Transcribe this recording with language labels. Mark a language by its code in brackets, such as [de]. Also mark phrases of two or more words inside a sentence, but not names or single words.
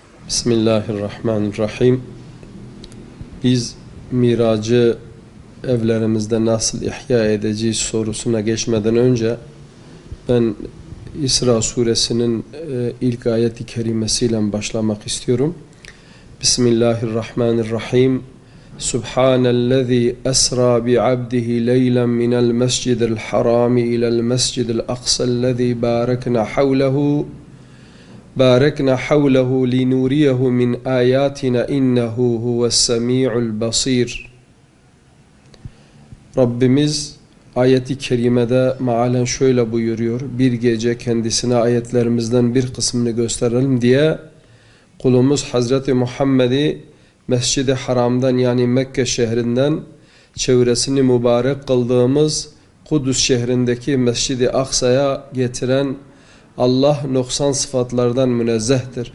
[tr] Bismillahirrahmanirrahim. Biz miracı evlerimizde nasıl ihya edeceğiz sorusuna geçmeden önce ben İsra suresinin ilk ayeti kerimesiyle başlamak istiyorum. Bismillahirrahmanirrahim. [ar] سبحان الذي أسرى بعبده ليلا من المسجد الحرام إلى المسجد الأقصى الذي باركنا حوله لنوريه من آياتنا إنه هو السميع البصير. [tr] Rabbimiz ayeti kerimede mealen şöyle buyuruyor: bir gece kendisine ayetlerimizden bir kısmını gösterelim diye kulumuz Hazreti Muhammed'i Mescid-i Haram'dan, yani Mekke şehrinden çevresini mübarek kıldığımız Kudüs şehrindeki Mescid-i Aksa'ya getiren Allah noksan sıfatlardan münezzehtir.